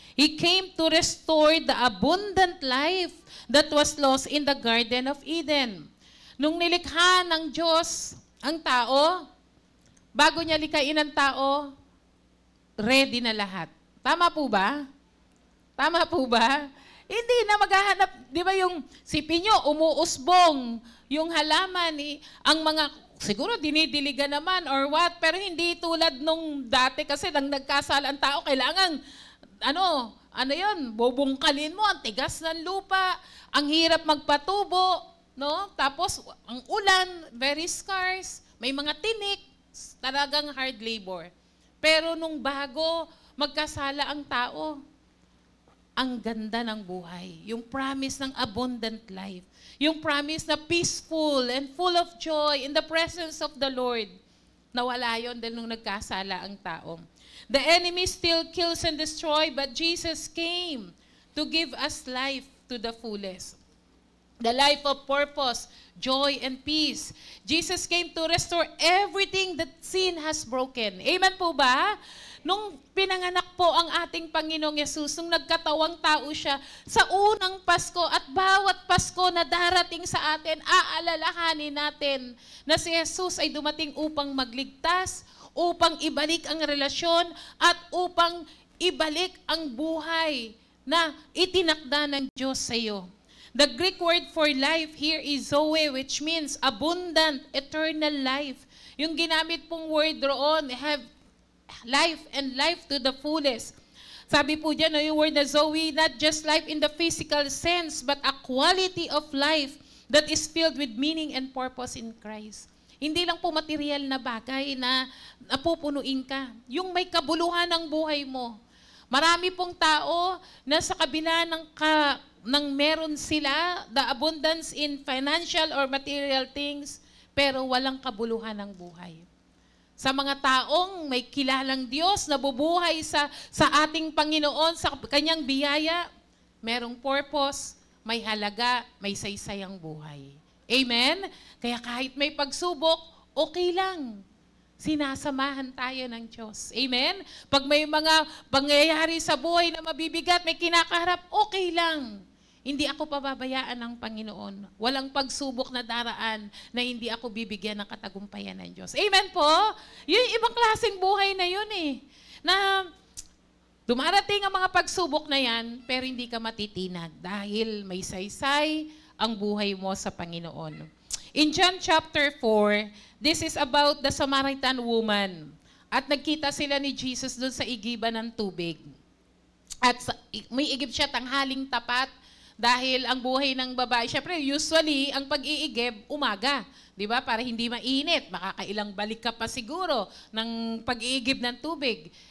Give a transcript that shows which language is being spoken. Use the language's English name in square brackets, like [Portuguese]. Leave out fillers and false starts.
[English] He came to restore the abundant life that was lost in the Garden of Eden. [Filipino] Nung nilikha ng Diyos ang tao, bago niya likhain ang tao, ready na lahat. Tama po ba? Tama po ba? Hindi na maghahanap, di ba yung sipin nyo, umuusbong, yung halaman, ang mga, siguro dinidiligan naman [English] or what, [Filipino] pero hindi tulad nung dati kasi nang nagkasala ang tao, kailangan, ano yun, bubungkalin mo, ang tigas ng lupa, ang hirap magpatubo, no? Tapos, ang ulan, [English] very scarce, [Filipino] may mga tinik, talagang [English] hard labor. [Filipino] Pero nung bago magkasala ang tao, ang ganda ng buhay. [English] Yung promise ng abundant life. Yung promise na peaceful and full of joy in the presence of the Lord. [Filipino] Nawala yun dahil nung nagkasala ang tao. [English] The enemy still kills and destroys, but Jesus came to give us life to the fullest. The life of purpose, joy, and peace. Jesus came to restore everything that sin has broken. [Filipino] Amen po ba? Nung pinanganak po ang ating Panginoong Yesus, nung nagkatawang tao siya, sa unang Pasko at bawat Pasko na darating sa atin, aalalahanin natin na si Jesus ay dumating upang magligtas, upang ibalik ang relasyon, at upang ibalik ang buhay na itinakda ng Diyos sa iyo. [English] The Greek word for life here is zoe, which means abundant, eternal life. [Filipino] Yung ginamit pong [English] word roon, have life and life to the fullest. [Filipino] Sabi po dyan, yung [English] word na zoe, not just life in the physical sense, but a quality of life that is filled with meaning and purpose in Christ. [Filipino] Hindi lang po material na bagay na napupunuin ka. Yung may kabuluhan ng buhay mo. Marami pong tao na sa kabila ng meron sila, [English] the abundance in financial or material things, [Filipino] pero walang kabuluhan ng buhay. Sa mga taong may kilalang Diyos na bubuhay sa ating Panginoon, sa kanyang biyaya, merong purpose, may halaga, may saysayang buhay. Amen? Kaya kahit may pagsubok, okay lang. Sinasamahan tayo ng Diyos. Amen? Pag may mga pangyayari sa buhay na mabibigat, may kinakaharap, okay lang. Hindi ako pababayaan ng Panginoon. Walang pagsubok na daraan na hindi ako bibigyan ng katagumpayan ng Diyos. Amen po? Yung ibang klaseng buhay na yun eh. Na dumarating ang mga pagsubok na yan, pero hindi ka matitinag dahil may saysay ang buhay mo sa Panginoon. [English] In John chapter 4, this is about the Samaritan woman. [Filipino] At nagkita sila ni Jesus doon sa igiban ng tubig. At may igib siya tanghaling tapat. Dahil ang buhay ng babae, syempre, usually, ang pag-iigib, umaga. Di ba? Para hindi mainit. Makakailang balik ka pa siguro ng pag-iigib ng tubig.